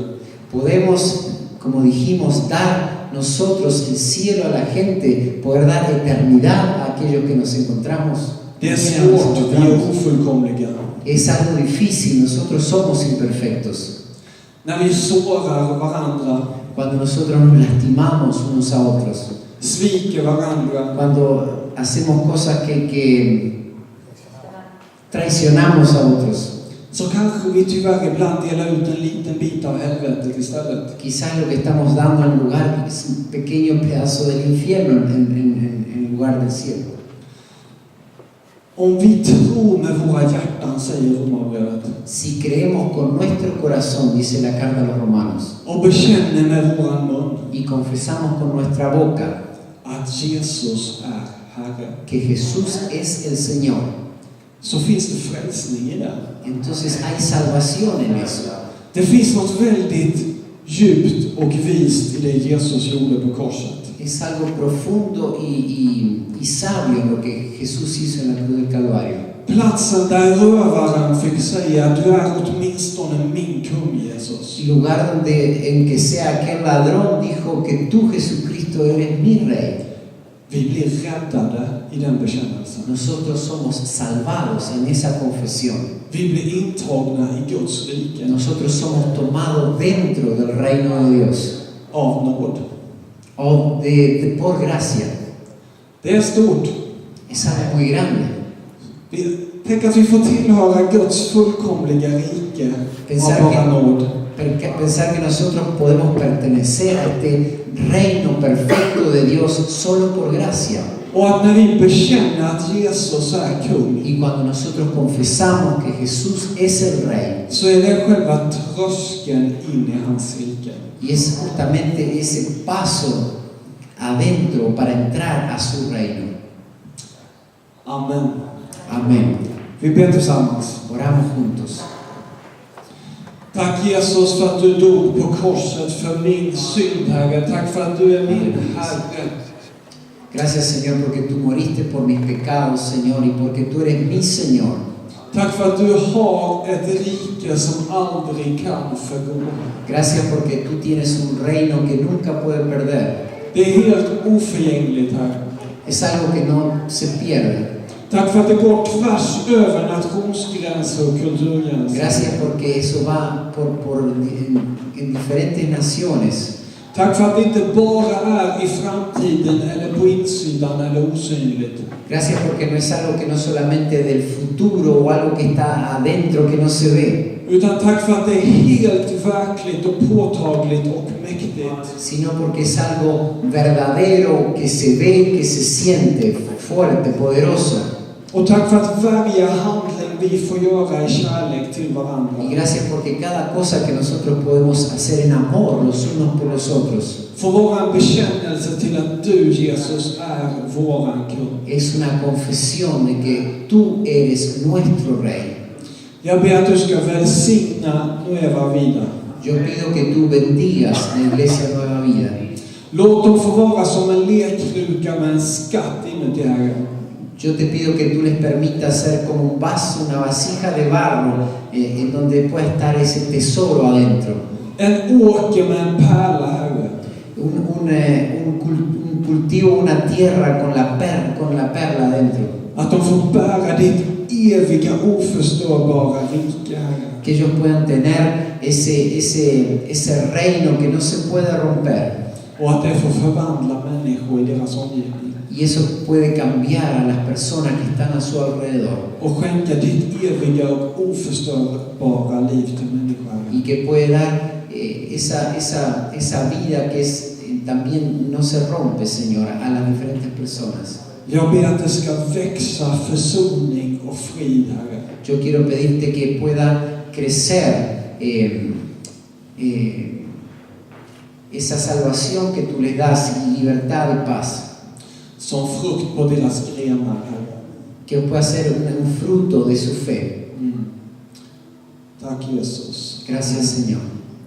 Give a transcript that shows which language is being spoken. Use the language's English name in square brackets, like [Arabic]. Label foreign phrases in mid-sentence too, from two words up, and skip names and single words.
[Spanish] Podemos, como dijimos, dar nosotros el cielo a la gente, poder dar eternidad a aquellos que nos encontramos. [Swedish] Det är svårt, vi är ofullkomliga. [Spanish] Es algo difícil, nosotros somos imperfectos. [Swedish] När vi sårar varandra, [Spanish] Cuando nosotros nos lastimamos unos a otros, [Swedish] sviker varandra, [Spanish] cuando hacemos cosas que traicionamos a otros, [Swedish] så kanske vi tyvärr ibland delar ut en liten bit av helvetet istället. [Spanish] quizás lo que estamos dando en lugar es un pequeño pedazo del infierno en lugar del cielo. [Swedish] Om vi tror med våra hjärtan, säger Romarbrevet, [Spanish] Si creemos con nuestro corazón, dice la carta a los romanos, [Swedish] och bekänner med våran mun [Spanish] y confesamos con nuestra boca [Swedish] att att Jesus är Herre, [Spanish] que Jesús es el Señor, [Swedish] så finns det frälsning i det. [Spanish] entonces hay salvación en eso. [Swedish] Det finns något väldigt djupt och vist i det Jesus gjorde på korset. [Spanish] Es algo profundo y sabio lo que Jesús hizo en la cruz del Calvario. [Swedish] Platsen där rövaren fick säga: du är åtminstone min kung, Jesus. [Spanish] Lugar donde en que sea aquel ladrón dijo que tú, Jesucristo, eres mi rey. [Swedish] Vi blir räddade i den bekännelsen. [Spanish] Nosotros somos salvados en esa confesión. [Swedish] Vi blir intagna i Guds rike [Spanish] Nosotros somos tomados dentro del reino de Dios, [Swedish] av nåd. [Spanish] por gracia. [Swedish] Det är stort. [Spanish] Es algo muy grande. [Swedish] Tänk att vi får tillhöra Guds fullkomliga rike [Spanish] Pensar [Swedish] av bara nåd. [Spanish] Pensar que nosotros podemos pertenecer a este reino perfecto de Dios solo por gracia. [Swedish] Och att när vi bekänner att Jesus är kung, [Spanish] Y cuando nosotros confesamos que Jesús es el rey, [Swedish] så är det själva tröskeln in i hans rike. [Spanish] y es justamente ese paso adentro para entrar a su reino. [Swedish] Amen. [Spanish] Amén. [Swedish] Vi ber tillsammans. [Spanish] Oramos juntos. [Swedish] Tack Jesus för att du dog på korset för min synd, Herre. Tack för att du är min Herre. [Spanish] Gracias, Señor, porque tú moriste por mis pecados, Señor, y porque tú eres mi Señor. [Swedish] Tack för att du har ett rike som aldrig kan förgå. [Spanish] Gracias porque tú tienes un reino que nunca puede perder. [Swedish] Det är helt oförgängligt, Herre. [Spanish] Es algo que no se pierde. [Swedish] Tack för att det går tvärs över nationsgränser och kulturgränser. [Spanish] Gracias porque eso va en diferentes naciones. [Swedish] Tack för att det inte bara är i framtiden eller på insidan eller osynligt. [Spanish] Gracias porque no es algo que no solamente del futuro o algo que está adentro que no se ve, [Swedish] Utan tack för att det är helt verkligt och påtagligt och mäktigt. [Spanish] sino porque es algo verdadero, que se ve, que se siente, fuerte, poderoso. [Swedish] Och tack för att varje handling vi får göra i kärlek till varandra. [Spanish] Y gracias porque cada cosa que nosotros podemos hacer en amor los unos por los otros [Swedish] Får vara en bekännelse till att du, Jesus, är våran kung. [Spanish] es una confesión de que tú eres nuestro rey. [Swedish] Jag ber att du ska välsigna Nueva Vida. [Spanish] Yo pido que tú bendigas la Iglesia Nueva Vida. [Swedish] Låt dem få vara som en lekkruka med en skatt inuti, Herre. [Spanish] Yo te pido que tú les permitas ser como un vaso, una vasija de barro, en donde pueda estar ese tesoro adentro. [Swedish] En åker med en pärla, Herre. [Spanish] Un cultivo, una tierra con la perla adentro. [Swedish] Att de får bära ditt eviga, oförstörbara rike, Herre. [Spanish] Que ellos puedan tener ese reino que no se puede romper. [Swedish] Och att det får förvandla människor i deras omgivning. [Spanish] Y eso puede cambiar a las personas que están a su alrededor. [Swedish] Och skänka ditt eviga och oförstörbara liv till människor, Herre. [Spanish] Y que puede dar esa vida que también no se rompe, Señor, a las diferentes personas. [Swedish] Jag ber att det ska växa försoning och frid, Herre. [Spanish] Yo quiero pedirte que pueda crecer esa salvación que tú les das, y libertad y paz. [Swedish] Som frukt på deras grenar, Herre. [Spanish] Que pueda ser un fruto de su fe. [Swedish] Tack, Jesus. [Spanish] Gracias, Señor.